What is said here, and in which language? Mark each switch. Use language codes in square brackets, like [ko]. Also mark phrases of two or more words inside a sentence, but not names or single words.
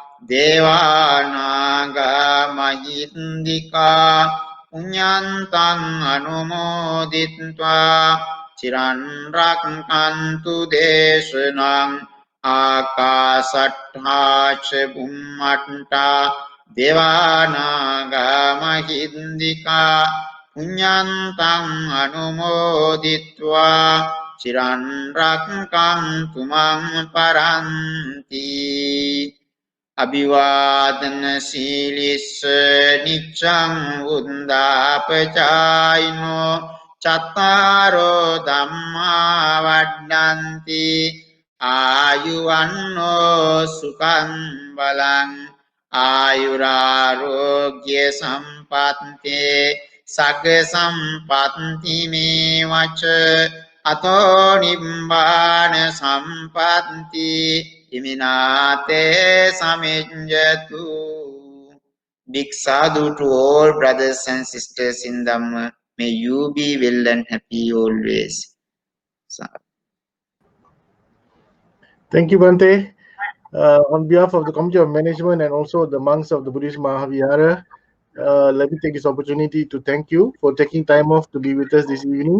[pi] දේවානාගා මහින්దికා පුඤ්ඤන්තං අනුමෝදිත්වා චිරන් රක්ඛන්තු දේශනං ආකාසට්ඨා ච බුම්මට්ඨා දේවානාගා මහින්దికා පුඤ්ඤන්තං අනුමෝදිත්වා චිරන් රක්ඛන්තු මං පරන්ති අභිවාදන සීලිස්ස නිච්ඡං උන්දාපචායිනෝ චත්තාරෝ ධම්මා වඩ්ඩන්ති ආයුවන්නෝ සුඛං බලං ආයුරාරෝග්‍ය සම්පත්තේ සග්ග සම්පත්ති මේවච අතෝ නිබ්බාන සම්පත්ති ඉමිනාතේ සමිඤ්ඤතු. [en] Big sadhu to all brothers and sisters in Dhamma. May you be well and happy always. Thank you, Bante. On behalf of the Committee of Management and also the monks of the Buddhist Mahavihara, let me take this opportunity to thank you for taking time off to be with us this evening.